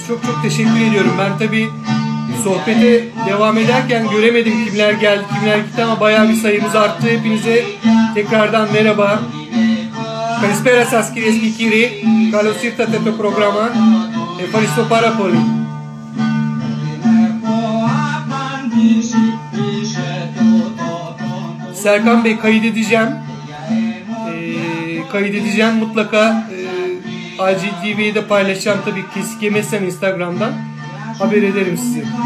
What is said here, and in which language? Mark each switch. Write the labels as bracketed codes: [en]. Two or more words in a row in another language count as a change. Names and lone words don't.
[tr] Çok çok teşekkür ediyorum. Ben tabii sohbete devam ederken göremedim kimler geldi, kimler gitti ama bayağı bir sayımız arttı. Hepinize tekrardan merhaba. [el] Καλησπέρα σας κυρίες και κύριοι. Καλώς ήρθατε το πρόγραμμα. Ευχαριστώ πάρα πολύ. [tr] Serkan Bey kaydedeceğim. Mutlaka Acil TV'yi de paylaşacağım tabii, kesik yemezsem Instagram'dan haber ederim size.